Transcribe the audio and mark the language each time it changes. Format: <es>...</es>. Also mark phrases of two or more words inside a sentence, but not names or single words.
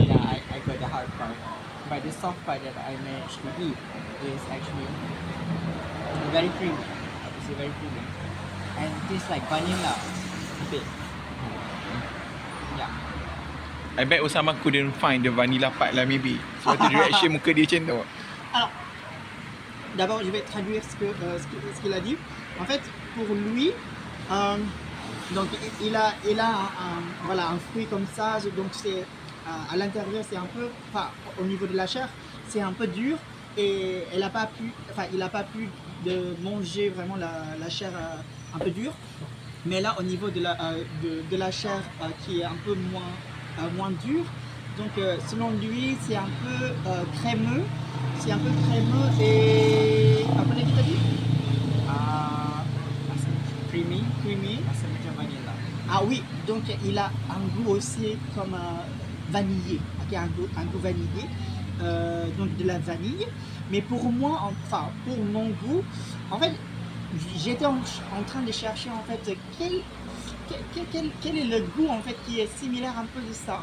<en>Yeah, I got the hard part. But the soft part that I managed to eat is actually very creamy. It's very creamy. And it tastes like vanilla a bit. Yeah. I bet Osama couldn't find the vanilla part lah maybe.</en> <ms>Sebab tu reaction muka dia macam tu.</ms> <fr>Alors, d'abord, je vais traduire ce qu'il a dit. En fait, pour lui, donc il a voilà, un fruit comme ça, donc c'est à l'intérieur, c'est un peu, enfin, au niveau de la chair, c'est un peu dur et il n'a pas pu de manger vraiment la chair un peu dure. Mais là, au niveau de la chair qui est un peu moins dure, donc selon lui, c'est un peu crémeux. C'est un peu crémeux et...</fr> <ms>Apa lagi tadi?</ms> <en>Creamy. Creamy.</en> <ms>Rasa macam vanilla.</ms> <fr>Ah oui, donc il a un goût aussi comme vanillé. Ok, un goût vanillé. Donc de la vanille. Mais pour moi, enfin pour mon goût, en fait, j'étais en train de chercher en fait quel est le goût en fait qui est similaire un peu de ça.</fr>